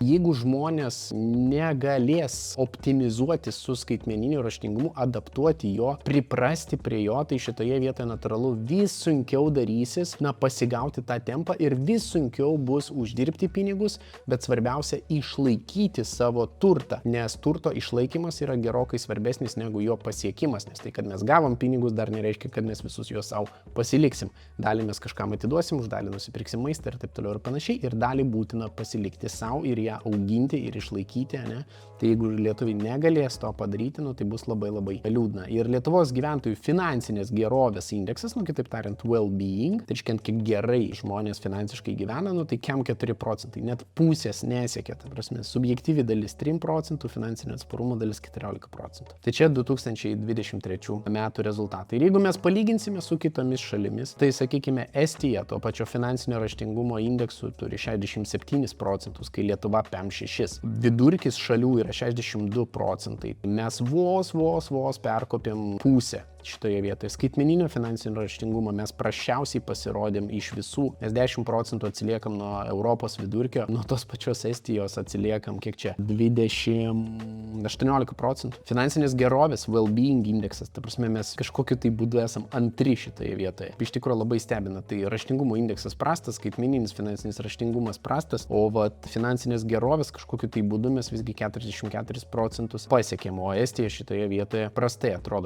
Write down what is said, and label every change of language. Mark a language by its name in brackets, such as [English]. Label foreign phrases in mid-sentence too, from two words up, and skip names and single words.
[Lithuanian] Jeigu žmonės negalės optimizuoti su skaitmeniniu raštingumu, adaptuoti jo, priprasti prie jo, tai šitoje vietoje natūralu vis sunkiau darysis, pasigauti tą tempą ir vis sunkiau bus uždirbti pinigus, bet svarbiausia išlaikyti savo turtą, nes turto išlaikymas yra gerokai svarbesnis negu jo pasiekimas, nes tai, kad mes gavom pinigus, dar nereiškia, kad mes visus juos savo pasiliksim. Dalį mes kažkam atiduosim, už dalį nusipirksim maistą ir taip toliau ir panašiai, ir dalį būtina pasilikti savo ir ją auginti ir išlaikyti, ne? Tai jeigu lietuviai negalės to padaryti, nu tai bus labai liūdna. Ir Lietuvos gyventojų finansinės gerovės indeksas, nu kitaip tariant, well-being, tai reiškia, kiek gerai žmonės finansiškai gyvena, nu tai 4%, net pusės nesiekia, ta prasme, subjektyvi dalis 3%, finansinio atsparumo dalis 14%. Tai čia 2023 metų rezultatai. Ir jeigu mes palyginsime su kitomis šalimis, tai sakykime, Estija to pačio finansinio raštingumo indeksų turi 67%, kai Lietuva 56%. Vidurkis šalių yra 62%. Mes vos perkopėm pusę šitoje vietoje. Skaitmeninio finansinio raštingumo mes prasčiausiai pasirodėm iš visų, mes 10% atsiliekam nuo Europos vidurkio, nuo tos pačios Estijos atsiliekam, kiek čia, 18%. Finansinės gerovės, well-being indeksas, ta prasme mes kažkokiu tai būdu esam antri šitoje vietoje. Iš tikrųjų labai stebina, tai raštingumo indeksas prastas, skaitmeninis finansinis raštingumas prastas, o finansinės gerovės kažkokiu tai būdu mes visgi 44% pasiekėm, o Estija šitoje vietoje prastai atrodo.